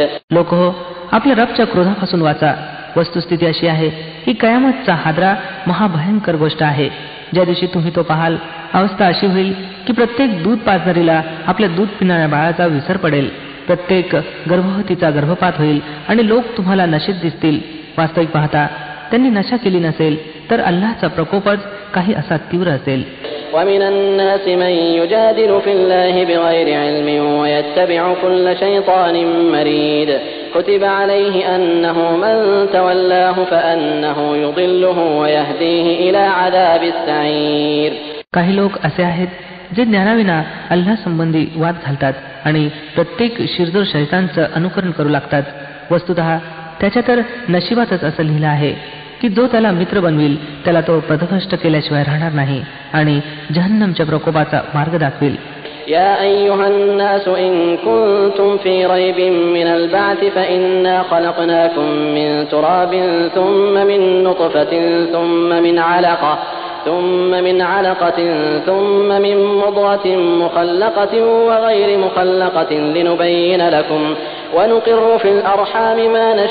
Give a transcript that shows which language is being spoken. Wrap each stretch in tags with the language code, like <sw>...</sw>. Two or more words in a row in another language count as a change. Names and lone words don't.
<mr>लोक हो, आपल्या रबच्या क्रोधापासून वाचा. वस्तुस्थिती अशी आहे की कयामतचा हादरा महाभयंकर गोष्ट आहे. ज्या दिवशी तुम्ही तो पाहाल, अवस्था अशी होईल की प्रत्येक दूध पाजणारीला आपल्या दूध पिणाऱ्या बाळाचा विसर पडेल. प्रत्येक गर्भवतीचा गर्भपात होईल आणि लोक तुम्हाला नशेत दिसतील. वास्तविक पाहता त्यांनी नशा केली नसेल तर अल्लाहचा प्रकोपच काही असा तीव्र असेल.</mr> <ar>ومن الناس من يجادل في الله بغير علم ويتبع كل شيطان مريد كتب عليه أنه من تولاه فأنه يضله ويهديه إلى عذاب السعير.</ar> <mr>काही लोक असे आहेत जे ज्ञानाविना अल्लाह संबंधी वाद घालतात आणि प्रत्येक शिरजोर शैतानचं अनुकरण करू लागतात. वस्तुतः त्याच्या तर नशिबातच असं लिहिलं आहे की जो त्याला मित्र बनविल त्याला तो पथभ्रष्ट केल्याशिवाय राहणार नाही आणि जहन्नमच्या प्रकोपाचा मार्ग दाखविल.</mr> <ar>يا أيها الناس إن كنتم في ريب من البعث فإنا خلقناكم من تراب ثم من نطفة ثم من علقة ثم من مضغة مخلقة وغير مخلقة لنبين لكم ونقر في الأرحام ما</ar>